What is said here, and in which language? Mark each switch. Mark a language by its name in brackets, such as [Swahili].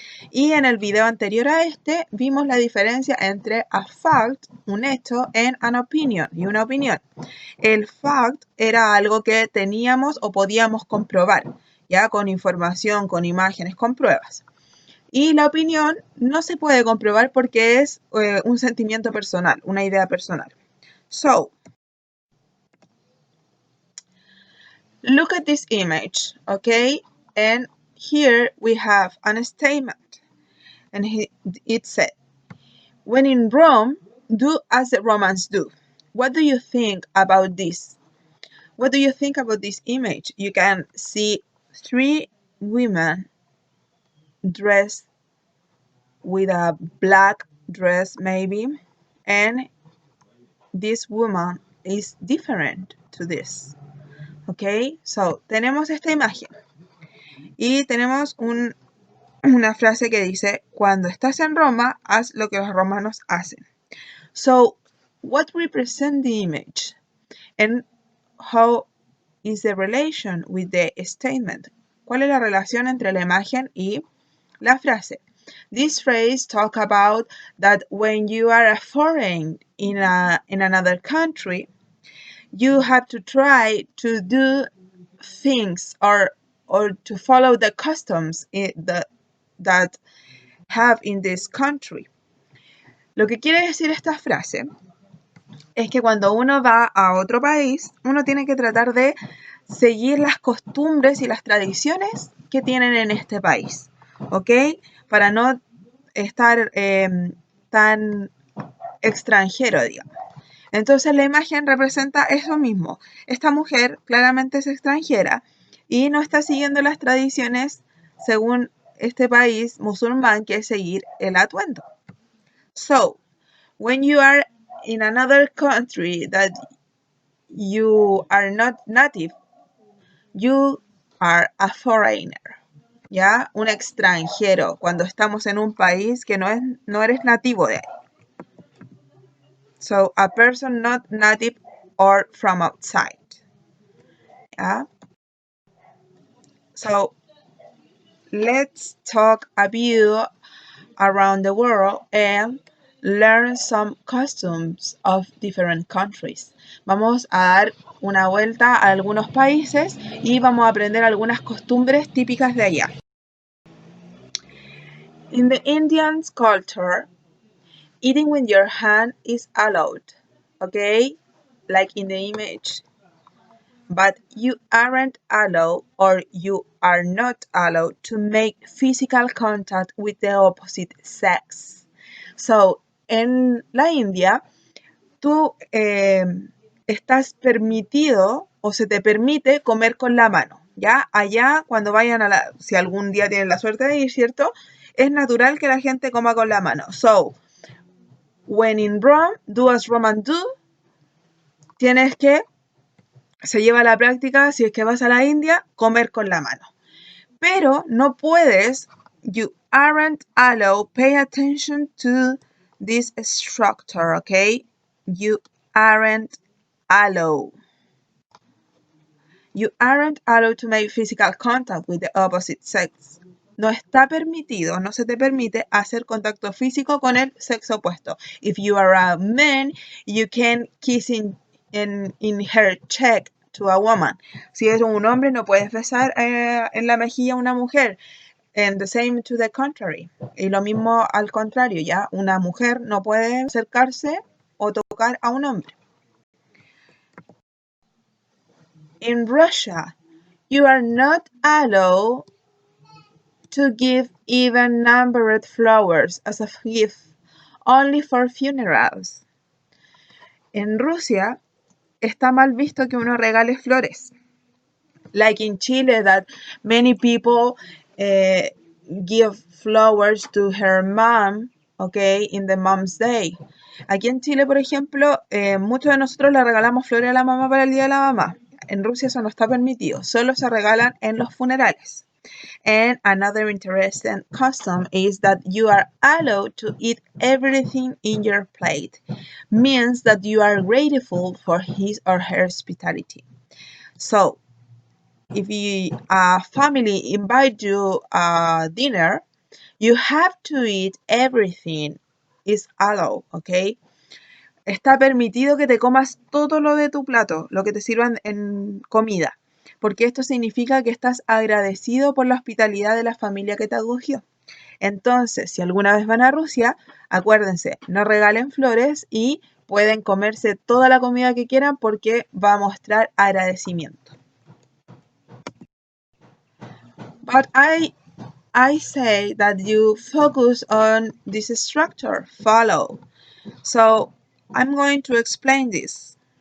[Spanish] Y en el video anterior a este vimos la diferencia entre [English] a fact, [Spanish] un hecho, [English] and an opinion, [Spanish] y una opinión. El fact era algo que teníamos o podíamos comprobar, ya con información, con imágenes, con pruebas. Y la opinión no se puede comprobar porque es un sentimiento personal, una idea personal. [English] So, look at this image, okay? And here we have an statement. And it said, when in Rome, do as the Romans do. What do you think about this? What do you think about this image? You can see three women dressed with a black dress maybe, and this woman is different to this. [Spanish] Okay, so tenemos esta imagen y tenemos una frase que dice, cuando estás en Roma, haz lo que los romanos hacen. [English] So, what represents the image? And how is the relation with the statement? [Spanish] ¿Cuál es la relación entre la imagen y la frase? [English] This phrase talks about that when you are a foreign in another country, you have to try to do things or to follow the customs that have in this country. [Spanish] Lo que quiere decir esta frase es que cuando uno va a otro país, uno tiene que tratar de seguir las costumbres y las tradiciones que tienen en este país, ¿ok? Para no estar tan extranjero, digamos. Entonces la imagen representa eso mismo. Esta mujer claramente es extranjera y no está siguiendo las tradiciones según este país musulmán, que es seguir el atuendo. [English] So, when you are in another country that you are not native, you are a foreigner, ¿ya? [Spanish] Un extranjero, cuando estamos en un país que no eres nativo de ahí. [English] So, a person not native or from outside. Yeah. So, let's talk a bit around the world and learn some customs of different countries. [Spanish] Vamos a dar una vuelta a algunos países y vamos a aprender algunas costumbres típicas de allá. [English] In the Indian culture, eating with your hand is allowed, okay? Like in the image. But you aren't allowed or you are not allowed to make physical contact with the opposite sex. So, [Spanish] en la India, tú estás permitido o se te permite comer con la mano. ¿Ya? Allá, cuando vayan si algún día tienen la suerte de ir, ¿cierto? Es natural que la gente coma con la mano. [English] So, when in Rome, do as Romans do. [Spanish] Tienes que, se lleva a la práctica, si es que vas a la India, comer con la mano. Pero no puedes, [English] you aren't allowed, pay attention to this structure, okay? You aren't allowed. You aren't allowed to make physical contact with the opposite sex. [Spanish] No está permitido, no se te permite hacer contacto físico con el sexo opuesto. [English] If you are a man, you can kiss in her cheek to a woman. [Spanish] Si eres un hombre, no puedes besar en la mejilla a una mujer. [English] And the same to the contrary. [Spanish] Y lo mismo al contrario, ¿ya? Una mujer no puede acercarse o tocar a un hombre. [English] In Russia, you are not allowed to give even numbered flowers as a gift, only for funerals. [Spanish] En Rusia, está mal visto que uno regale flores. [English] Like in Chile, that many people give flowers to her mom, okay, in the mom's day. [Spanish] Aquí en Chile, por ejemplo, muchos de nosotros le regalamos flores a la mamá para el Día de la Mamá. En Rusia eso no está permitido, solo se regalan en los funerales. [English] And another interesting custom is that you are allowed to eat everything in your plate. Means that you are grateful for his or her hospitality. So, if a family invite you a dinner, you have to eat everything. Is allowed, okay? [Spanish] Está permitido que te comas todo lo de tu plato, lo que te sirvan en comida, porque esto significa que estás agradecido por la hospitalidad de la familia que te acogió. Entonces, si alguna vez van a Rusia, acuérdense, no regalen flores y pueden comerse toda la comida que quieran porque va a mostrar agradecimiento. [English] But I say that you focus on this structure, follow. So I'm going to explain this.